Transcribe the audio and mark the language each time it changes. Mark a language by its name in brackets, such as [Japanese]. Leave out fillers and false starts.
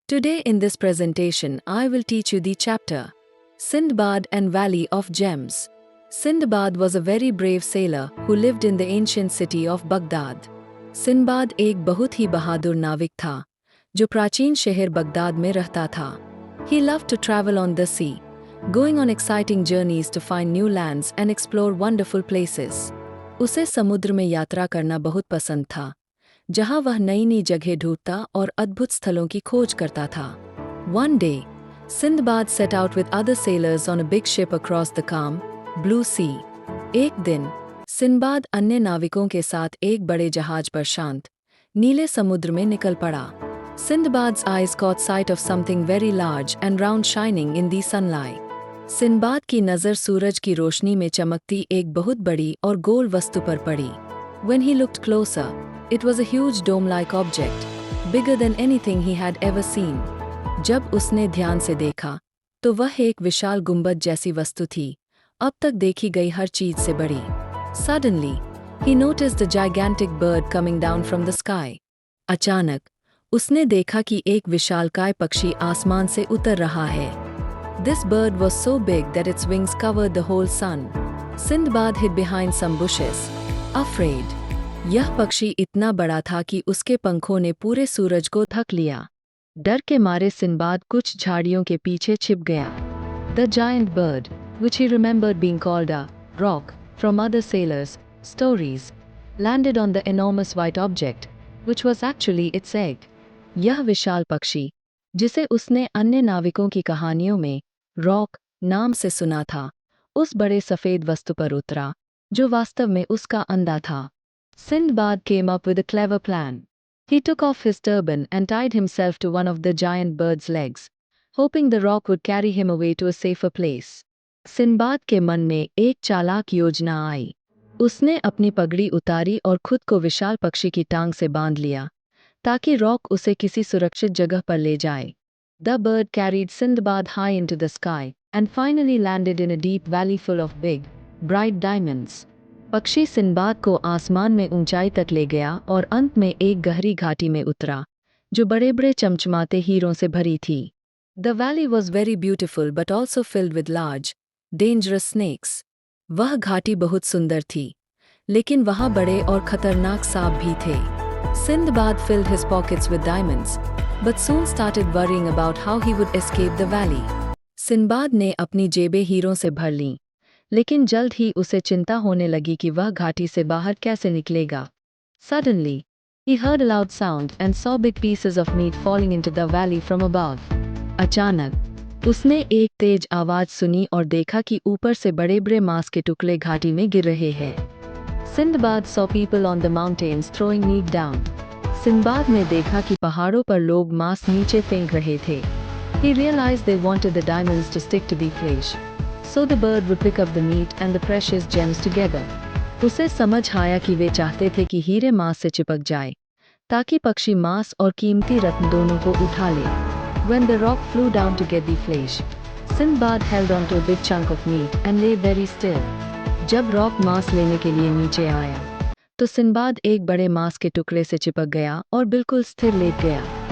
[English] Today in this presentation I will teach you the chapter Sindbad and Valley of Gems. Sindbad was a very brave sailor who lived in the ancient city of Baghdad. [Hindi] Sinbad एक बहुत ही बहादुर नाविक था जो प्राचीन शहर Baghdad में रहता था. [English] He loved to travel on the sea, going on exciting journeys to find new lands and explore wonderful places. [Hindi] उसे समुद्र में यात्रा करना बहुत पसंद था, जहां वह नई नई जगह ढूंढता और अद्भुत स्थलों की खोज करता था. [English] One day, Sindbad set out with other sailors on a big ship across the calm, blue sea. [Hindi] एक दिन, सिंदबाद अन्य नाविकों के साथ एक बड़े जहाज पर शांत, नीले समुद्र में निकल पड़ा. [English] Sindbad's eyes caught sight of something very large and round shining in the sunlight. [Hindi] Sinbad की नज़र सूरज की रोशनी में चमकती एक बहुत बड़ी और गोल वस्तु पर पड़ी. [English] When he looked closer, it was a huge dome-like object, bigger than anything he had ever seen. [Hindi] जब उसने ध्यान से देखा, तो वह एक विशाल गुंबद जैसी वस्तु थी, अब तक देखी गई हर चीज से बड़ी. [English] Suddenly, he noticed a gigantic bird coming down from the sky. [Hindi] अचानक, उसने देखा कि एक विशालकाय पक्षी आसमान से उतर रहा है. [English] This bird was so big that its wings covered the whole sun. Sindbad hid behind some bushes, afraid. [Hindi] यह पक्षी इतना बड़ा था कि उसके पंखों ने पूरे सूरज को ढक लिया. डर के मारे सिंदबाद कुछ झाड़ियों के पीछे छिप गया. [English] The giant bird, which he remembered being called a rock from other sailors' stories, landed on the enormous white object, which was actually its egg. [Hindi] यह विशाल पक्षी, जिसे उसने अन्य नाविकों की कहानियों में रॉक नाम से सुना था, उस बड़े सफेद वस्तु पर उतरा, जो वास्तव में उसका अंडा था. [English] Sindbad came up with a clever plan. He took off his turban and tied himself to one of the giant bird's legs, hoping the rock would carry him away to a safer place. [Hindi] Sinbad के मन में एक चालाक योजना आई. उसने अपनी पगड़ी उतारी और खुद को विशाल पक्षी की टांग से बांध लिया, ताकि रॉक उसे किसी सुरक्षित जगह पर ले जाए. [English] The bird carried Sindbad high into the sky and finally landed in a deep valley full of big, bright diamonds. [Hindi] पक्षी सिंदबाद को आसमान में ऊंचाई तक ले गया और अंत में एक गहरी घाटी में उतरा, जो बड़े बड़े चमचमाते हीरों से भरी थी. [English] The valley was very beautiful but also filled with large, dangerous snakes. [Hindi] वह घाटी बहुत सुंदर थी, लेकिन वहाँ बड़े और खतरनाक सांप भी थे. [English] Sindbad filled his pockets with diamonds, but soon started worrying about how he would escape the valley. [Hindi] Sinbad ने अपनी जेबें हीरों से भर लीं, लेकिन जल्द ही उसे चिंता होने लगी कि वह घाटी से बाहर कैसे निकलेगा. [English] Suddenly, he heard a loud sound and saw big pieces of meat falling into the valley from above. [Hindi] अचानक, उसने एक तेज आवाज सुनी और देखा कि ऊपर से बड़े बड़े मांस के टुकड़े घाटी में गिर रहे हैं. [English] Sindbad saw people on the mountains throwing meat down. [Hindi] Sinbad ने देखा कि पहाड़ों पर लोग मांस नीचे फेंक रहे थे. [English] He realized they wanted the diamonds to stick to the flesh, so the bird would pick up the meat and the precious gems together. [Hindi] उसे समझ आया कि वे चाहते थे कि हीरे मांस से चिपक जाए, ताकि पक्षी मांस और कीमती रत्न दोनों को उठा ले. [English] When the rock flew down to get the flesh, Sindbad held on to a big chunk of meat and lay very still. [Hindi] जब रॉक मांस लेने के लिए नीचे आया, तो सिंदबाद एक बड़े मांस के टुकड़े से चिपक गया और बिल्कुल स्थिर लेट गया.